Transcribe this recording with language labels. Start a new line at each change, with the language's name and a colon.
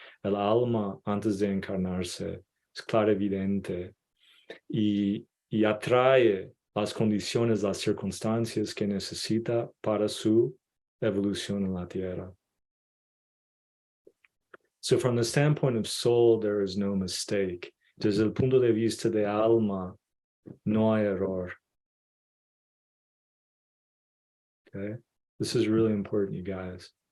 Spanish: El alma, antes de encarnarse, es clarividente y atrae las condiciones, las circunstancias que necesita para su evolución en la Tierra.
English: So from the standpoint of soul, there is no mistake.
Spanish: Desde el punto de vista de alma, no hay error.
English: Okay? This is really important, you guys.